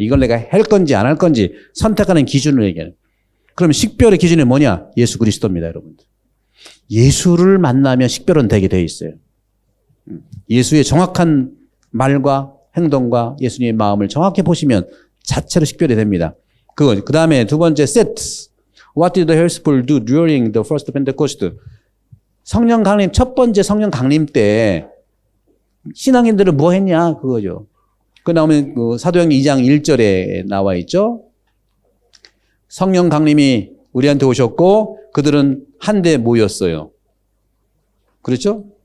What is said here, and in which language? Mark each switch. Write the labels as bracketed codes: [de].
[ko] 이걸 내가 할 건지 안 할 건지 선택하는 기준을 얘기하는. 그럼 식별의 기준이 뭐냐? 예수 그리스도입니다, 여러분들. 예수를 만나면 식별은 되게 돼 있어요. 예수의 정확한 말과 행동과 예수님의 마음을 정확히 보시면 자체로 식별이 됩니다. 그 다음에 두 번째, set. [en] What did the Helspul do during the first Pentecost? [ko] 성령 강림, 첫 번째 성령 강림 때 신앙인들은 뭐 했냐? 그거죠. 그 나오면 그 사도행전 2장 1절에 나와 있죠. 성령 강림이 우리한테 오셨고 그들은 한데 모였어요. 그렇죠?